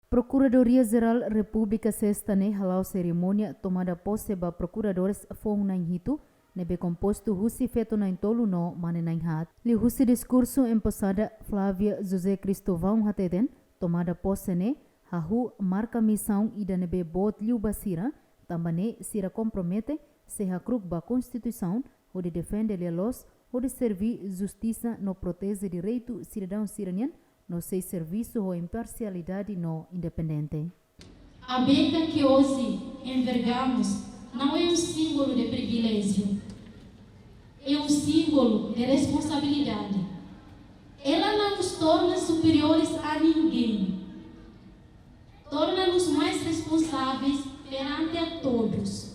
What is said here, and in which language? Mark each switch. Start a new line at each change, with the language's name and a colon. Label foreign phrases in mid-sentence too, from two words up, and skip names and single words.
Tetum: Procuradoria-Geral República Sexta-ne halau cerimônia
Portuguese: tomada posse
Tetum: ba procuradores fong nain hitu, nebe composto husi feto nain tolu no mane nain hat. Li husi discurso empossada Flávia José Cristóvão hateden,
Portuguese: tomada posse
Tetum: ne, hahu marca missão ida nebe bot liu basira, tambane sira kompromete, se hakruk ba Constituição, onde defende lelos, onde servir justisa no proteze direitu sidadaun sira nian, no sei servisu ou imparcialidade no independente.
Portuguese: A beca que hoje envergamos não é um símbolo de privilégio, é um símbolo de responsabilidade. Ela não nos torna superiores a ninguém, torna-nos mais responsáveis perante a todos.